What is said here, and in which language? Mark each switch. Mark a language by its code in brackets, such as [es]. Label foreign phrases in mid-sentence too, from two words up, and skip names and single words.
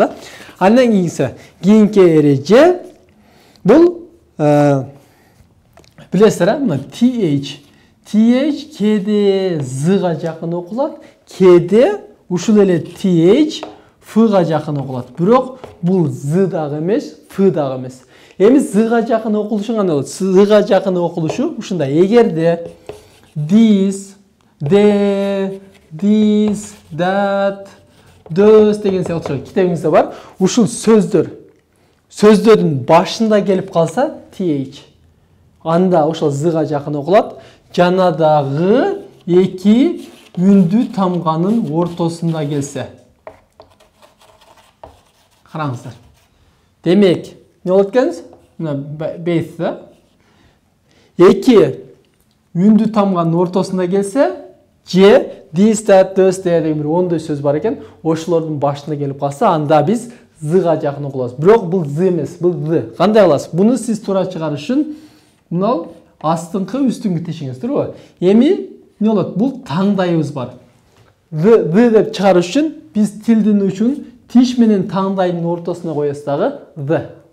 [ky] Андан кийинки эреже бул билесиздер, мына TH кээде Z-га жакын окулат, кээде ушул эле TH F-га жакын окулат. Бирок бул Z дагы эмес, F дагы эмес. Эми Z-га жакын окулушу кандай болот? Z-га жакын окулушу ушундай. Эгерде [en] this, they, this, that, those [ky] деген сыяктуу китебиңизде бар. Ушул сөздөрдүн башында келип калса TH. Анда ошол Z-га жакын окулат. Жана дагы эки үндүү тамганын ортосунда келсе. Караңыздар. Демек, эмне болот экен? Мына бейт да. Эки үндүү тамганын ортосунда келсе, же [en] this, that, those [ky] деген бир ондой сөз бар экен. Ошолордун башында келип калса, анда биз Z-га жакын окулабыз. Бирок бул Z эмес, бул Z. Кандай кыласыз? Буну сиз туура чыгарыш үчүн мына астыңкы үстүңкү тишиңиз турбу? Эми эмне болот? Бул таңдайыбыз бар. Z деп чыгарыш үчүн биз тилдин учун тиш менен таңдайдын ортосуна коебуз дагы Z.